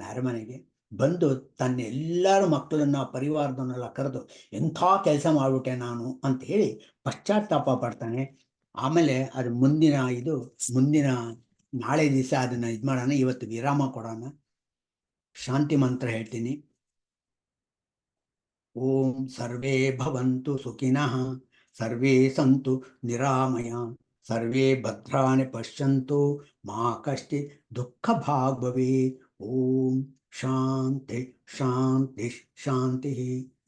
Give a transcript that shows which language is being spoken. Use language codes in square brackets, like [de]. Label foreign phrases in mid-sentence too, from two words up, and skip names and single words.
[kn] ಅರಮನೆಗೆ ಬಂದು ತನ್ನ ಎಲ್ಲರ ಮಕ್ಕಳನ್ನ ಪರಿವಾರದನ್ನೆಲ್ಲ ಕರೆದು ಎಂಥ ಕೆಲಸ ಮಾಡ್ಬಿಟ್ಟೆ ನಾನು ಅಂತ ಹೇಳಿ ಪಶ್ಚಾತ್ತಾಪ ಪಡ್ತಾನೆ. ಆಮೇಲೆ ಅದು ಮುಂದಿನ ನಾಳೆ ದಿವಸ ಅದನ್ನ ಮಾಡೋಣ. ಇವತ್ತು ವಿರಾಮ ಕೊಡೋಣ. ಶಾಂತಿ ಮಂತ್ರ ಹೇಳ್ತೀನಿ. [sa] ಓಂ ಸರ್ವೇ ಭವಂತು ಸುಖಿನಃ, ಸರ್ವೇ ಸಂತು ನಿರಾಮಯ, ಸರ್ವೇ ಭದ್ರಾಣಿ ಪಶ್ಯಂತು, ಮಾ ಕಶ್ಚಿತ್ ದುಃಖ ಭಾಗ್ ಭವೇತ್. ಓಂ ಶಾಂತಿ ಶಾಂತಿ ಶಾಂತಿ.